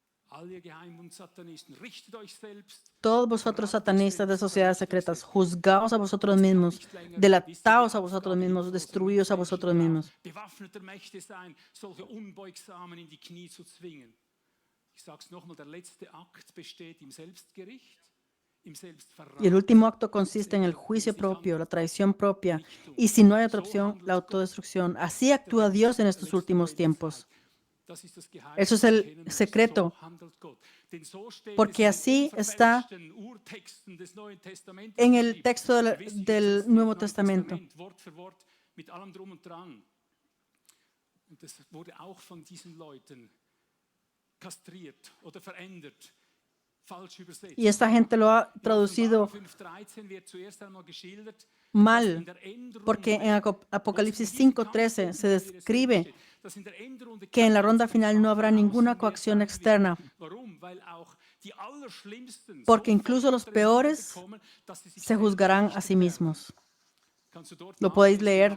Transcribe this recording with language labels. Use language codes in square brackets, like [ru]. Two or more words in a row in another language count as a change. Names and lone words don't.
[de] All ihr Geheimbundsatanisten, richtet euch selbst. [es] Todos vosotros satanistas de sociedades secretas, juzgaos a vosotros mismos, delataos a vosotros mismos, destruíos a vosotros mismos. [de] Bewaffneter Mächte sein, solche Unbeugsamen in die Knie zu zwingen. Ich sage es nochmal, der letzte Akt besteht im Selbstgericht, im Selbstverrat. [es] Y el último acto consiste en el juicio propio, la traición propia, y si no hay otra opción, la autodestrucción. Así actúa Dios en estos últimos tiempos. Eso es el secreto, porque así está en el texto del Nuevo Testamento. [de] Das wurde auch von diesen Leuten kastriert oder verändert, falsch übersetzt. [es] Y esta gente lo ha traducido [de] 5:13 wird zuerst einmal geschildert, mal, [es] porque en Apocalipsis 5:13 se describe que en la ronda final no habrá ninguna coacción externa, porque incluso los peores se juzgarán a sí mismos. Lo podéis leer.